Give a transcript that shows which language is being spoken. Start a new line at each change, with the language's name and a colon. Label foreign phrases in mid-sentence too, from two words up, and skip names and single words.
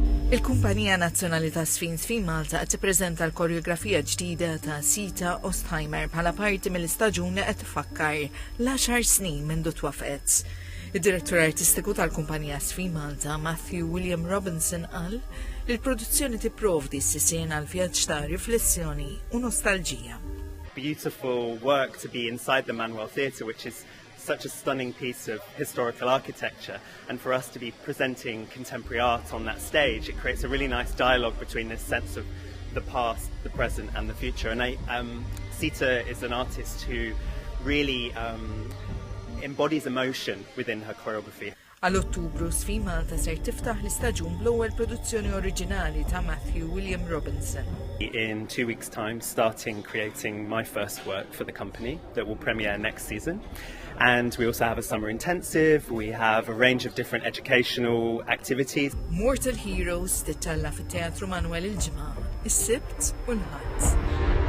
Maltese: Il-Kumpanija Nazzjonali ta' Żfin Malta qed tippreżenta l-koreografija ġdida ta' Sita Ostheimer bħala parti mill-istaġun li qed tifakkar l-10 snin minn twafqet. Id-direttur artistiku tal-Kumpanija Żfin Malta, Matthew William Robinson, qal li l-produzzjoni tipprovdi s-sisien għal vjaġġ ta' riflessjoni u nostalġija.
English: Beautiful work to be inside the Manoel Theatre, which is such a stunning piece of historical architecture, and for us to be presenting contemporary art on that stage, it creates a really nice dialogue between this sense of the past, the present and the future. And Sita is an artist who really embodies emotion within her choreography.
Maltese: Għal-Ottubru, Żfin Malta ser tiftaħ l-istaġun bl-ewwel produzzjoni oriġinali ta' Matthew William Robinson.
English: In 2 weeks' time, starting creating my first work for the company that will premiere next season. And we also have a summer intensive, we have a range of different educational activities.
Maltese: Mortal Heroes titalla fit-Teatru Manoel il-ġimgħa, is-Sibt u l-Ħadd.